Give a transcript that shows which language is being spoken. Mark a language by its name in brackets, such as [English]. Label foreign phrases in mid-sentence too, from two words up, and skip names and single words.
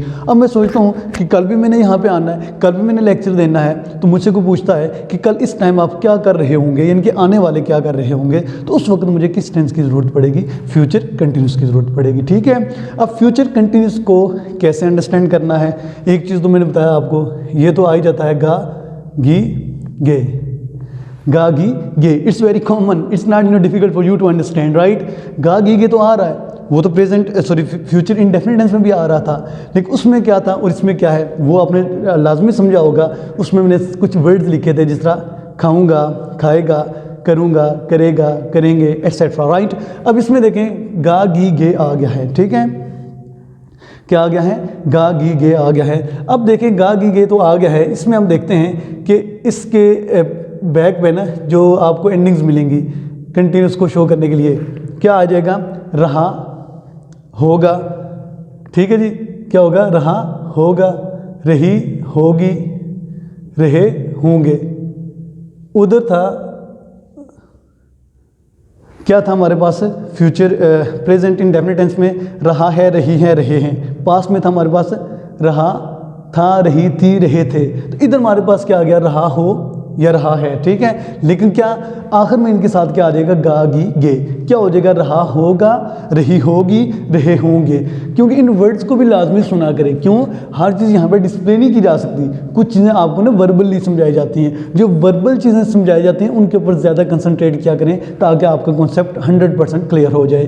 [Hindi] अब मैं सोचता हूँ कि कल भी मैंने यहाँ पर आना है, कल भी मैंने लेक्चर देना है, तो मुझसे कोई पूछता है कि कल इस टाइम आप क्या कर रहे होंगे, यानी कि आने वाले क्या कर रहे होंगे, तो उस वक्त मुझे किस टेंस की ज़रूरत पड़ेगी, [English] future continuous [Hindi] की ज़रूरत पड़ेगी, ठीक है। अब [English] future continuous [Hindi] को कैसे अंडरस्टैंड करना है, एक चीज़ तो मैंने बताया आपको, ये तो आ ही जाता है गा गी गे, गा गी गे, [English] it's very common, it's not difficult for you to understand, right. [Hindi] गा गी गे तो आ रहा है, वो तो [English] present future indefinite tense [Hindi] में भी आ रहा था, लेकिन उसमें क्या था और इसमें क्या है वो आपने लाजमी समझा होगा। उसमें मैंने कुछ वर्ड्स लिखे थे, जिस तरह खाऊंगा, खाएगा, करूँगा, करेगा, करेंगे, [English] etcetera, right. [Hindi] अब इसमें देखें गा गी गे आ गया है, ठीक है, क्या आ गया है, गा गी गे आ गया है। अब देखें गा गी गे तो आ गया है, इसमें हम देखते हैं कि इसके बैक पे ना जो आपको एंडिंग्स मिलेंगी कंटिन्यूस को शो करने के लिए, क्या आ जाएगा, रहा होगा, ठीक है जी, क्या होगा, रहा होगा, रही होगी, रहे होंगे। उधर था, क्या था हमारे पास, [English] future present indefinite tense [Hindi] में रहा है, रही है, रहे हैं। पास्ट में था हमारे पास रहा था, रही थी, रहे थे। तो इधर हमारे पास क्या आ गया, रहा हो या रहा है, ठीक है। लेकिन क्या आखिर में इनके साथ क्या आ जाएगा, गा गी गे, क्या हो जाएगा, रहा होगा, रही होगी, रहे होंगे। क्योंकि इन वर्ड्स को भी लाजमी सुना करें, क्यों, हर चीज़ यहाँ पे डिस्प्ले नहीं की जा सकती, कुछ चीज़ें आपको ना वर्बली समझाई जाती हैं, जो वर्बल चीज़ें समझाई जाती हैं उनके ऊपर ज़्यादा कंसंट्रेट किया करें ताकि आपका कॉन्सेप्ट 100% क्लियर हो जाए।